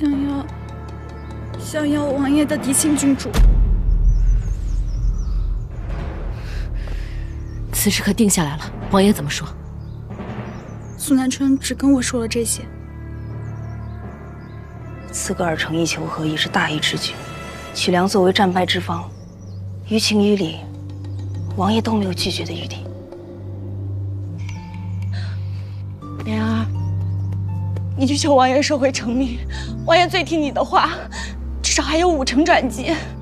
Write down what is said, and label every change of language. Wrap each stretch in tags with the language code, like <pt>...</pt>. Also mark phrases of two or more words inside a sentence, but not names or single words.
<zh>想要王爺的嫡親郡主。此事可定下來了，王爺怎麼說？蘇南春只跟我說了這些。刺格爾誠意求和已是大義之舉，曲梁作為戰敗之方，於情於理，王爺都沒有拒絕的餘地。蓮兒，你去求王爺收回成命，王爺最聽你的話，至少還有5成轉機。</zh>